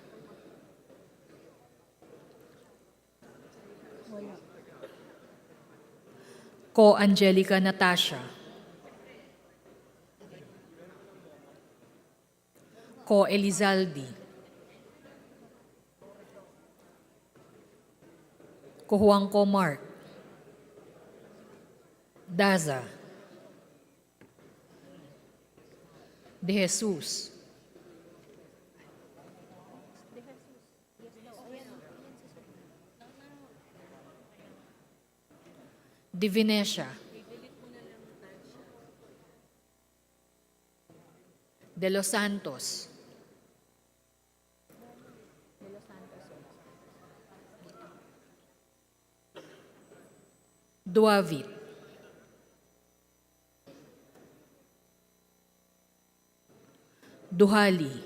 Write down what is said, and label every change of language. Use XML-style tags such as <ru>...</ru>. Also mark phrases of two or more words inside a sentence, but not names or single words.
<tl>Ko Angelica Natasha. Ko Elizaldi. Ko Juanco Mark. Daza. De Jesus. De Venecia. De Los Santos. Duavit. Duhali.</tl>